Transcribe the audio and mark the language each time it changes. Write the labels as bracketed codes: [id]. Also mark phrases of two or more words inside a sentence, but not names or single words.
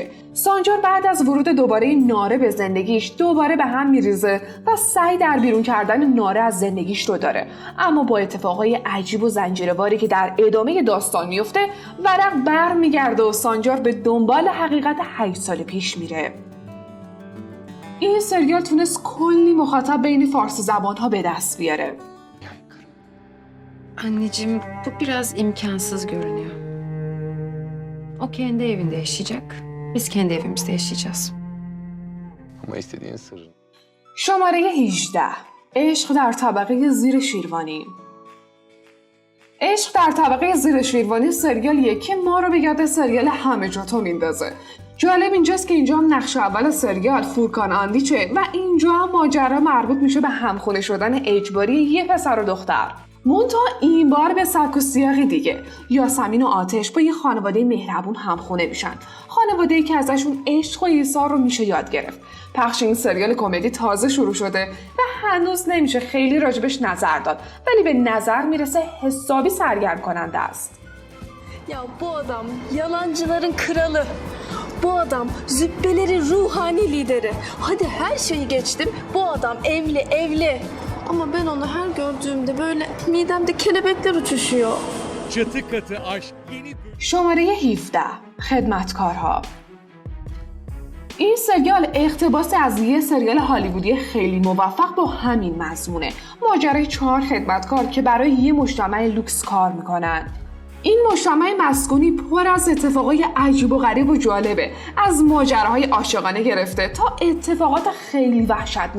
[fa] سانجار بعد از ورود دوباره ناره به زندگیش دوباره به هم میریزه و سعی در بیرون کردن ناره از زندگیش رو داره، اما با اتفاقای عجیب و زنجیرواری که در ادامه داستان میفته ورق بر میگرده و سانجار به دنبال حقیقت 8 سال پیش میره. این سریال تونست کلی مخاطب بین فارسی زبانها به دست بیاره. [tr] Anneciğim bu biraz imkansız görünüyor. O kendi evinde yaşayacak. Biz kendi evimizde yaşayacağız. Ama istediğin sırrın. [fa] شماره 18. عشق در طبقه زیر شیروانی. عشق در طبقه زیر شیروانی سریالیه که ما رو به یاد سریال همه جا تو میندازه. جالب اینجاست که اینجا هم نقش اول سریال فورکان آندیچه و اینجا هم ماجرا مربوط میشه به همخونه شدن اجباری یه پسر و دختر. منتها این بار به سبک و سیاقی دیگه. یاسمین و آتش با یه خانواده مهربون همخونه میشن. خانواده‌ای که ازشون عشق و ایثار رو میشه یاد گرفت. پخش این سریال کمدی tazı شروع شده و هنوز نمیشه خیلی راجبش نظر داد، ولی به نظر میرسه حسابی سرگرم کننده است. [tr] Ya bu adam yalancıların kralı. Bu adam züppelerin ruhani lideri. Hadi her şeyi geçtim. Bu adam evli. Ama ben onu her gördüğümde böyle midemde kelebekler uçuşuyor. Çatı katı aşk yeni [fa] شماره 17. خدمتکارها. این سریال اقتباس از یه سریال هالیوودی خیلی موفق با همین مضمونه. ماجرای 4 خدمتکار که برای یه مجتمع لوکس کار میکنن. این مجتمع مسکونی پر از اتفاقای عجیب و غریب و جالبه، از ماجراهای عاشقانه گرفته تا اتفاقات خیلی وحشتناک.